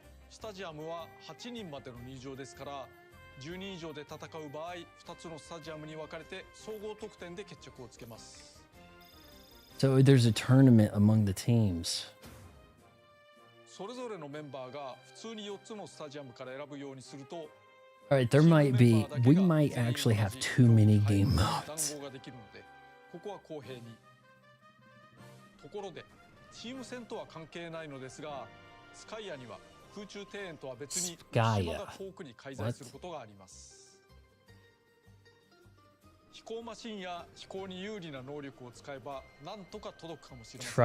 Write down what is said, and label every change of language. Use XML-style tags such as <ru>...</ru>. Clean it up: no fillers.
<ja>スタジアムは8人までの入場ですから、10人以上で戦う場合、2つのスタジアムに分かれて総合得点で決着をつけます。</ja> <en>So there's a tournament among the teams.</en> <ja>それぞれのメンバーが普通に4つのスタジアムから選ぶようにすると、</ja> <en>Alright, there might be, we might actually have too many game modes.</en> <ja>談合ができるので、ここは公平に。ところで、チーム戦とは関係ないのですが、スカイアには空中庭園とは別に島が遠くに開催することがあります。飛行マシンや飛行に有利な能力を使えばなんとか届くかもしれません。</ja>